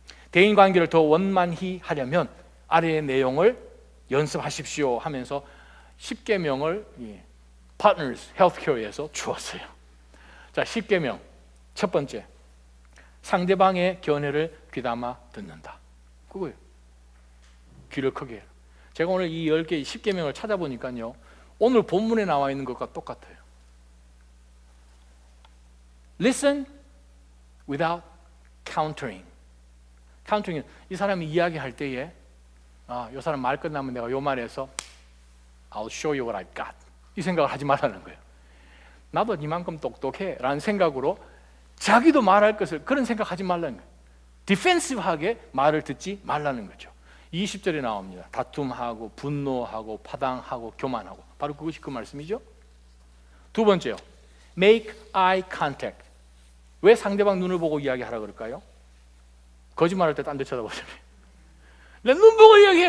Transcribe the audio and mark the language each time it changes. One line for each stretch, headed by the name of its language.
Korean: 대인 관계를 더 원만히 하려면 아래의 내용을 연습하십시오 하면서 10계명을 Partners Healthcare에서 주었어요. 자, 10계명 첫 번째, 상대방의 견해를 귀담아 듣는다. 그거예요. 귀를 크게 해라. 제가 오늘 이 10개 10계명을 찾아보니까요, 오늘 본문에 나와 있는 것과 똑같아요.
English: Listen without countering.
Korean: countering은 이 사람이 이야기할 때에 이 사람 말 끝나면 내가 요 말에서
English: I'll show you what I've got
Korean: 이 생각을 하지 말라는 거예요. 나도 이만큼 똑똑해 라는 생각으로 자기도 말할 것을 그런 생각하지 말라는 거예요. 디펜시브하게 말을 듣지 말라는 거죠. 20절에 나옵니다. 다툼하고 분노하고 파당하고 교만하고, 바로 그것이 그 말씀이죠. 두 번째요,
English: make eye contact.
Korean: 왜 상대방 눈을 보고 이야기하라 그럴까요? 거짓말할 때 딴 데 쳐다보잖아요. 내 눈 보고 이야기해.